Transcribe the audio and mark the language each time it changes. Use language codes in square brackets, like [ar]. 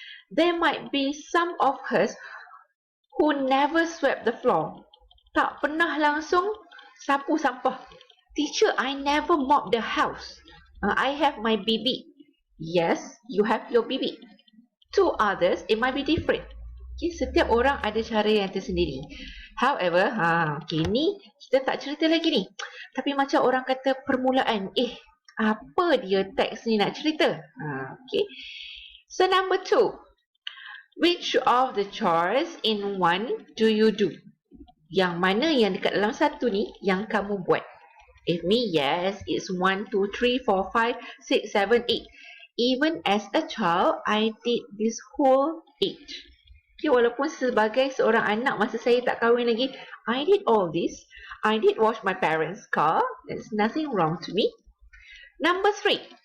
[en] There might be some of us who never swept the floor. [ms] Tak pernah langsung sapu sampah. [en] Teacher, I never mop the house. I have my bibi. Yes, you have your bibi. To others, it might be different. [ms] Okay, setiap orang ada cara yang tersendiri. However, okay, ni kita tak cerita lagi ni. Tapi macam orang kata permulaan. apa dia teks ni nak cerita. Okay. [en] So number 2. Which of the chores in one do you do? [ms] Yang mana yang dekat dalam satu ni yang kamu buat? [en] If me, yes, it's 1, 2, 3, 4, 5, 6, 7, 8. Even as a child, I did this whole 8. [ms] Okay, walaupun sebagai seorang anak masa saya tak kahwin lagi, [en] I did all this. I did wash my parents' car. There's nothing wrong to me. Number 3.